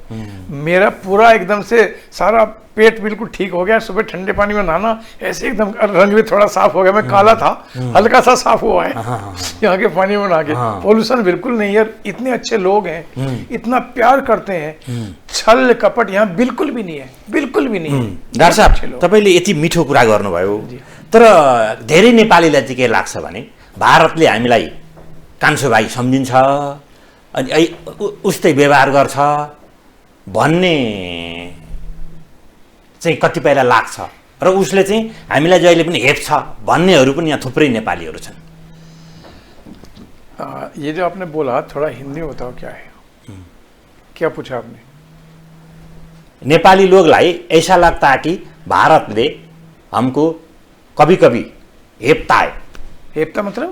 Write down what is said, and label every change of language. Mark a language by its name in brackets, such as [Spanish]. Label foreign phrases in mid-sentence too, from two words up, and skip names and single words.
[Hindi] मेरा पूरा एकदम से सारा पेट बिल्कुल ठीक हो गया। सुबह ठंडे पानी में नहाना, ऐसे एकदम रंग भी थोड़ा साफ हो गया। मैं काला था, हल्का सा साफ हुआ है यहाँ के पानी में नहा के। पोल्यूशन बिल्कुल नहीं है, इतने अच्छे लोग हैं, इतना प्यार करते हैं, छल कपट यहाँ बिल्कुल भी नहीं है, बिल्कुल भी नहीं है। [Nepali] डाक्टर साहब, तपाईले यति मिठो कुरा गर्नुभयो, तर धेरै नेपालीलाई चाहिँ के लाग्छ भने भारतले हामीलाई कान्छो भाइ सम्झिन्छ अनि उस्तै व्यवहार गर्छ भन्ने चाहिँ कतिपयलाई लाग्छ र उसले चाहिँ हामीलाई जहिले पनि हेप्छ भन्नेहरू पनि यहाँ थुप्रै नेपालीहरू छन्। [Hindi] ये जो आपने बोला, थोड़ा हिंदी में बताओ क्या है, क्या पूछा आपने? नेपाली लोगलाई ऐसा लगता है कि भारतले हमको कभी कभी हेप्ता है। हेप्ता मतलब?